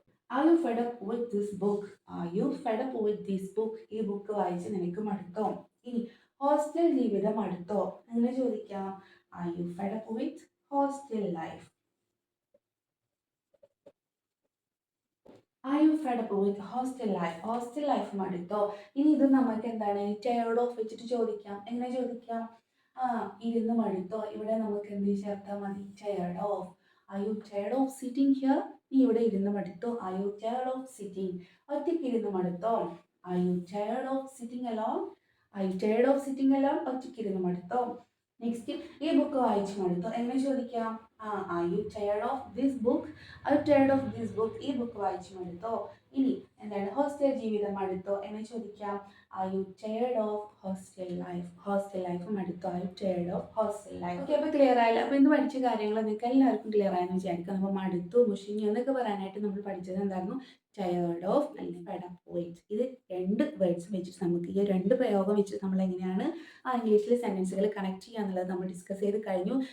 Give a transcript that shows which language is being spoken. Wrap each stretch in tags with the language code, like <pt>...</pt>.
<en>Are you fed up with this book? Are you fed up with this book?</en> <ml>ഈ book വായിച്ച് നിനക്ക് മടുത്തോ? ഇനി hostel ജീവിതം മടുത്തോ? അങ്ങനെ ചോദിക്കാം.</ml> <en>Are you fed up with hostel life? Are you fed up with hostel life? Hostel life</en> <ml>മടുത്തോ? ഇനി ഇത് നമുക്ക് എന്താണ് tired of വെച്ചിട്ട് ചോദിക്കാം. എങ്ങനെ ചോദിക്കാം? ഇരുന്ന് മടുത്തോ? ഇവിടെ നമുക്ക് എന്ത് ചേർത്താൽ മതി? tired of.</ml> <en>Are you tired of sitting here?</en> <ml>നീ ഇവിടെ ഇരുന്ന് മടുത്തോ?</ml> <en>Are you tired of sitting?</en> <ml>ഒറ്റയ്ക്ക് ഇരുന്ന് മടുത്തോ?</ml> <en>Are you tired of sitting alone? Are you tired of sitting alone?</en> <ml>ഒറ്റയ്ക്ക് ഇരുന്ന് മടുത്തോ? നെക്സ്റ്റ് ഈ ബുക്ക് വായിച്ച് മടുത്തോ? എങ്ങനെ ചോദിക്കാം?</ml> <en>Are you tired of this book? Are you tired of this book?</en> <ml>ഈ book വായിച്ച് മടുത്തോ? ഇനി എന്താണ് ഹോസ്റ്റൽ ജീവിതം മടുത്തോ എന്ന് ചോദിക്കാം.</ml> <en>Are you tired of hostel life?</en> <ml>Hostel life മടുത്തോ?</ml> <en>Are you tired of hostel life?</en> <ml>Okay, അപ്പോൾ ക്ലിയർ ആയില്ല. അപ്പോൾ ഇന്ന് പഠിച്ച കാര്യങ്ങൾ നിങ്ങൾക്ക് എല്ലാവർക്കും ക്ലിയർ ആയെന്ന് വിചാരിക്കാം. അപ്പോൾ മടുത്തു, മുഷിഞ്ഞു എന്നൊക്കെ പറയാനായിട്ട് നമ്മൾ പഠിച്ചത് എന്തായിരുന്നു? ടയേർഡ് ഓഫ് അല്ലെങ്കിൽ ഫെഡ് അപ്പ് വിത്ത്. ഇത് രണ്ട് വേർഡ്സ് വെച്ചിട്ട് നമുക്ക് ഈ രണ്ട് പ്രയോഗം വെച്ചിട്ട് നമ്മൾ എങ്ങനെയാണ് ഇംഗ്ലീഷിൽ സെൻറ്റൻസുകൾ കണക്ട് ചെയ്യുക എന്നുള്ളത് നമ്മൾ ഡിസ്കസ് ചെയ്ത് കഴിഞ്ഞു.</ml>